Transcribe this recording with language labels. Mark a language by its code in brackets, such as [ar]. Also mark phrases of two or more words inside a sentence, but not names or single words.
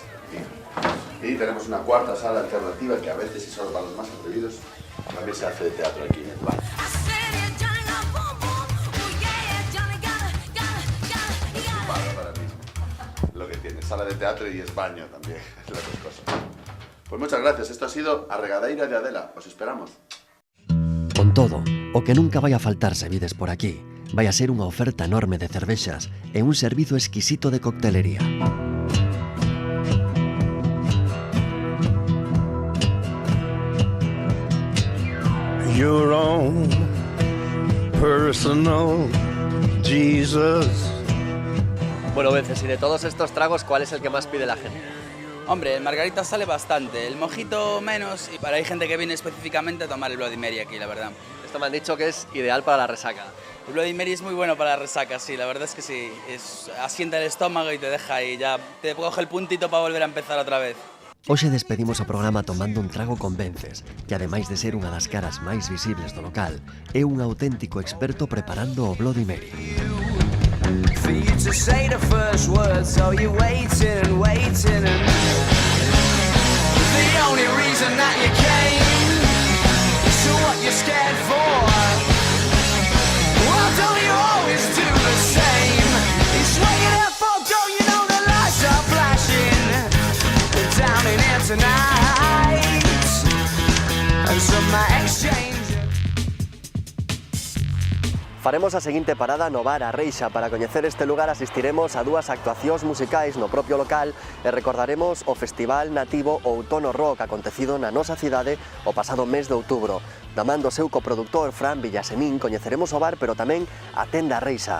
[es] Y tenemos una cuarta sala alternativa que a veces, y solo para los más atrevidos, también se hace de teatro aquí en el bar. Lo que tiene, sala de teatro y es baño también, las dos cosas. Pues muchas gracias, esto ha sido a Regadeira de Adela, os esperamos. [gl] Con todo, o que nunca vai a faltar se vides por aquí, vai a ser unha oferta enorme de cervexas e un servizo exquisito de coctelería. [en] Your own personal Jesus. [es] Bueno, Vences, y de todos estos tragos, ¿cuál es el que más pide la gente? Hombre, el margarita sale bastante, el mojito menos, y hay gente que viene específicamente a tomar el Bloody Mary aquí, la verdad. Esto me han dicho que es ideal para la resaca. El Bloody Mary es muy bueno para la resaca, sí, la verdad es que sí. Asienta el estómago y te deja ahí, ya te coge el puntito para volver a empezar otra vez. [gl] Hoxe despedimos o programa tomando un trago con Vences, que ademais de ser unha das caras máis visibles do local, é un auténtico experto preparando o Bloody Mary. [en] for you to say the first word, so you're waiting and waiting and the only reason that you came, so what you're scared for? Well, don't you always do the same? It's waking up for, don't you know the lights are flashing down in here tonight, and some might exchange. [gl] Faremos a seguinte parada no bar A Reixa. Para coñecer este lugar asistiremos a dúas actuacións musicais no propio local e recordaremos o Festival Nativo Outono Rock acontecido na nosa cidade o pasado mes de outubro. Da man do seu coproductor Fran Villasemín coñeceremos o bar pero tamén a tenda A Reixa.